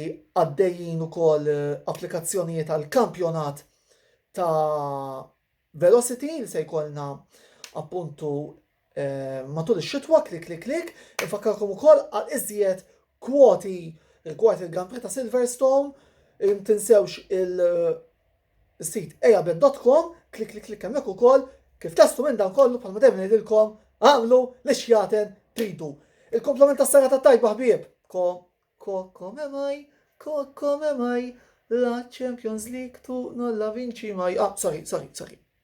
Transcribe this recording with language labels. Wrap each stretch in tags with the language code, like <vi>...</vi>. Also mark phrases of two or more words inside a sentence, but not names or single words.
<mt>għaddejjin ukoll applikazzjonijiet għal kampjonat ta' Velocity li se jkollna appuntu matul ix-xitwa, klik, infakkarkom ukoll għal iżjed kwoti rigward il-Grand Prix ta' Silverstone, tinsewx il-sit ejabet.com, klik hemmhekk ukoll kif testu minn dan kollu bħalma dejjem ngħidilkom għamlu li xjaten tridu. Il-komplement tas-serata tajba ħbieb.</mt> <it>Come mai la Champions League tu non la vinci mai. Sorry.</it>